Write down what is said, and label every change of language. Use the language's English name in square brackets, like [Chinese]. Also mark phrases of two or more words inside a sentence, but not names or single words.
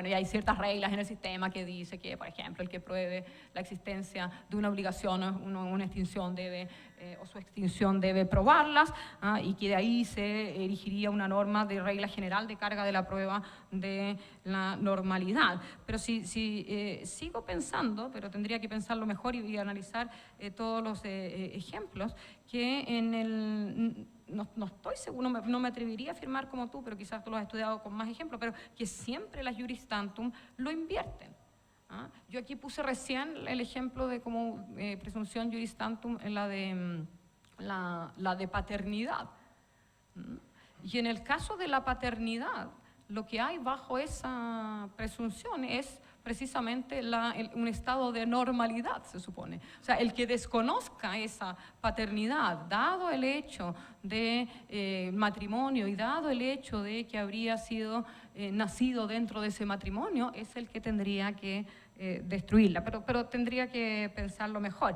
[Spanish] Bueno, y hay ciertas reglas en el sistema que dice que, por ejemplo, el que pruebe la existencia de una obligación o una extinción o su extinción debe probarlas, y que de ahí se erigiría una norma de regla general de carga de la prueba de la normalidad. Pero si sigo pensando, pero tendría que pensarlo mejor y analizar todos los ejemplos, que en el... No estoy seguro, no me atrevería a afirmar como tú, pero quizás tú lo has estudiado con más ejemplos, pero que siempre las [Latin] juris tantum [Spanish] lo invierten. Yo aquí puse recién el ejemplo de como presunción [Latin] juris tantum [Spanish] en la de paternidad. Y en el caso de la paternidad, lo que hay bajo esa presunción es precisamente un estado de normalidad, se supone. O sea, el que desconozca esa paternidad, dado el hecho de matrimonio y dado el hecho de que habría sido nacido dentro de ese matrimonio, es el que tendría que destruirla, pero tendría que pensarlo mejor.